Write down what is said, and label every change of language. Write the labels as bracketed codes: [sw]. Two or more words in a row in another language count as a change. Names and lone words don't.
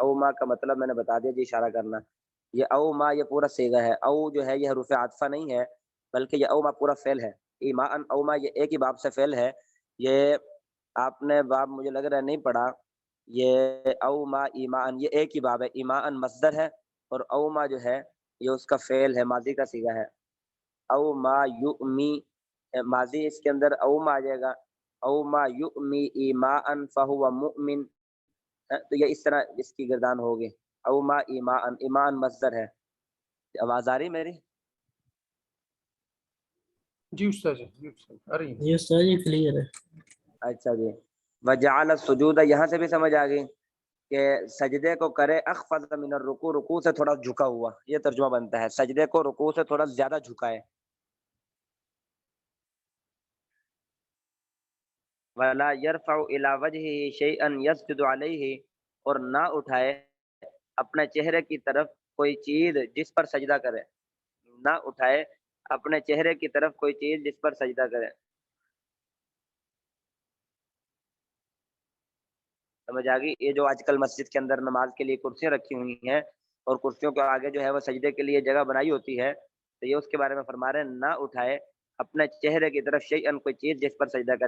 [ur] او ما کا مطلب میں نے بتا دیا جی، اشارہ کرنا۔ یہ او ما یہ پورا صیغہ ہے، او جو ہے یہ حروف عاطفہ نہیں ہے، بلکہ یہ او ما پورا فعل ہے، ایمان او ما یہ ایک ہی باب سے فعل ہے، یہ آپ نے باب مجھے لگ رہا ہے نہیں پڑھا، یہ او ما ایمان یہ ایک ہی باب ہے، ایمان مصدر ہے اور او ما جو ہے یہ اس کا فعل ہے، ماضی کا صیغہ ہے۔ [ar] او ما یؤمی، [ur] ماضی اس کے اندر او ما آ جائے گا، [ar] او ما یؤمی ایمان فہو مؤمن، [ur] تو یہ اس طرح اس کی گردان ہوگی، [ar] او ما ایمان، [ur] ایمان مصدر ہے۔ آواز آ رہی میری؟ جی استاد جی، جی استاد آ رہی ہے۔ جی استاد جی کلیئر ہے۔ اچھا جی، [ar] وجعل السجود، [ur] یہاں سے بھی سمجھ آ گئی کہ سجدے کو کرے [ar] اخفض من الرکوع، [ur] رکوع سے تھوڑا جھکا ہوا، یہ ترجمہ بنتا ہے، سجدے کو رکوع سے تھوڑا زیادہ جھکائے۔ [ar] ولا يرفع الى وجهه شيئا يسجد عليه، [ur] اور نہ اٹھائے اپنے چہرے کی طرف کوئی چیز جس پر سجدہ کرے، نہ اٹھائے اپنے چہرے کی طرف کوئی چیز جس پر سجدہ کرے. سمجھ آ گئی? یہ جو آج کل مسجد کے اندر نماز کے لیے کرسیاں رکھی ہوئی ہیں اور کرسیوں کے آگے جو ہے وہ سجدے کے لیے جگہ بنائی ہوتی ہے، تو یہ اس کے بارے میں فرما رہے ہیں نہ اٹھائے اپنے چہرے کی طرف شیئاً کوئی چیز جس پر سجدہ کرے.